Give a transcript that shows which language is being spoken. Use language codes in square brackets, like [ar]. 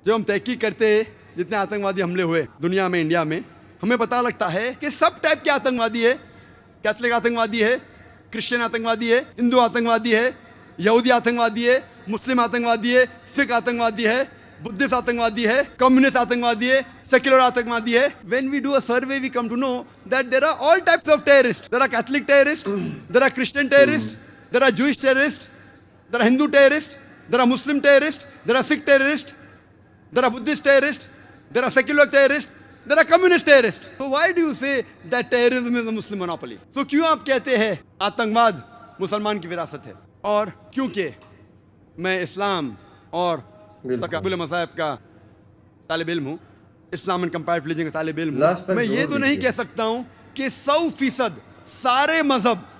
[hi] जब हम तहकीक करते हैं जितने आतंकवादी हमले हुए दुनिया में, इंडिया में, हमें पता लगता है कि सब टाइप के आतंकवादी है। कैथलिक आतंकवादी है, क्रिश्चियन आतंकवादी है, हिंदू आतंकवादी है, यहूदी आतंकवादी है, मुस्लिम आतंकवादी है, सिख आतंकवादी है, बुद्धिस्ट आतंकवादी है, कम्युनिस्ट आतंकवादी है, सेक्युलर आतंकवादी है। [en] When we do a survey, we come to know that there are all types of terrorists. There are Catholic terrorists, there are Christian terrorists, there are Jewish terrorists, there are Hindu terrorists, there are Muslim terrorists, there are Sikh terrorists, there are Buddhist terrorists, there are secular terrorists, there are communist terrorists. So why do you say that terrorism is a Muslim monopoly? [hi] So क्यों आप कहते हैं आतंकवाद मुसलमान की विरासत है? और क्योंकि मैं इस्लाम और तकाबुल मज़ाहिब का तालिब इल्म हूँ, इस्लाम एंड कंपैरेटिव रिलीजन का तालिब इल्म हूँ, मैं ये तो नहीं कह सकता हूँ कि 100% सारे मजहब